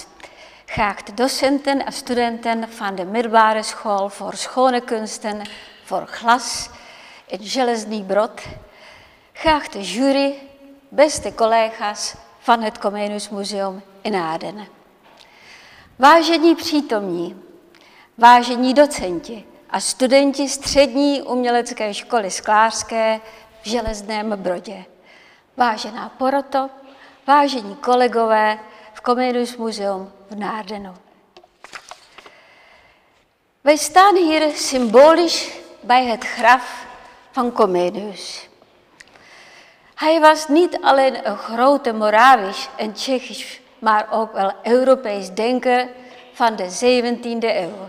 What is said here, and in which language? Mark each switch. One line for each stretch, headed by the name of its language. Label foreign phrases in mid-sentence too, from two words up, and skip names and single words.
Dutch: Graag de docenten en studenten van de middelbare school voor schone kunsten, voor glas in Glaskunstwedsrtijd Broad. Graag de jury, beste collega's van het Comenius Museum in Naarden.
Czech: Vážení přítomní, vážení docenti a studenti střední umělecké školy sklářské v Železném Brodě. Vážená poroto, vážení kolegové v Comenius Museum v Naardenu.
Dutch: Wij staan hier symbolisch bij het graf van Comenius. Hij was niet alleen een grote Moravisch en Tsjechisch, maar ook wel Europees denker van de 17e eeuw.